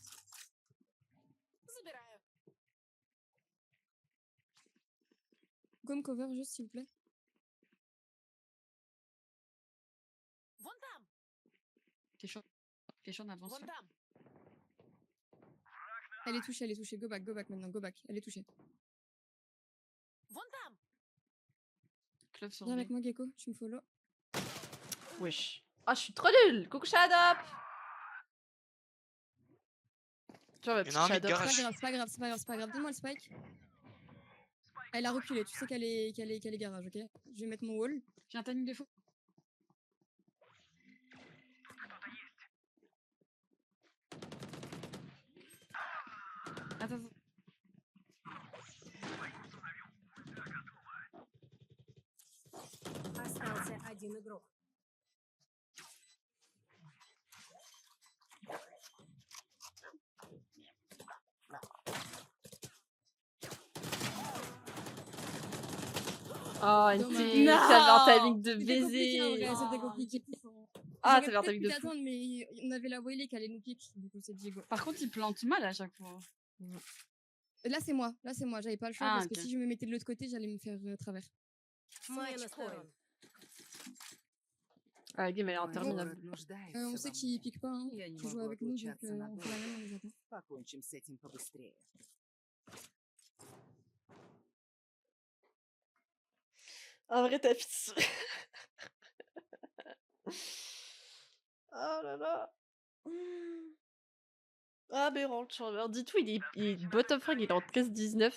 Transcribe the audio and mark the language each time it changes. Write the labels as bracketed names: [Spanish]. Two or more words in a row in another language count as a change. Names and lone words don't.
[French] Comme cover juste s'il vous plaît. Question d'avance. Elle est touchée, [English] go back [French] maintenant, [English] go back, [French] elle est touchée. Club sur Viens B. avec moi Gecko, tu me follow. Wesh. Ah, je suis trop nulle. Coucou Shadap. Tu vois ma petite Shadap. C'est pas grave, donne-moi le spike. Elle a reculé, tu sais qu'elle est garage, ok? Je vais mettre mon wall. J'ai un timing de fou. Attends. [Russian] Остался один игрок. [French] Oh, une Dommage. fille, t'avais un timing de C'était compliqué en baiser. vrai, c'était compliqué. Ah, J'aurais t'avais un peut-être timing pu de fou. l'attendre, mais on avait la Wiley qui allait nous pique, du coup c'est Diego. Par contre, il plante mal à chaque fois. Là c'est moi, j'avais pas le choix Ah, parce ok. que si je me mettais de l'autre côté, j'allais me faire travers. [English] Match point. [French] Ah, la game elle est interminable. On sait qu'il pique pas, hein, qui joue avec nous, donc on fait la même, on les attend. [Russian] Покончим с этим побыстрее. [French] Un vrai tapis. Oh là là. Aberrant Chamber. Dis-toi, il est [English] bottom frag, [French] il est en 13-19.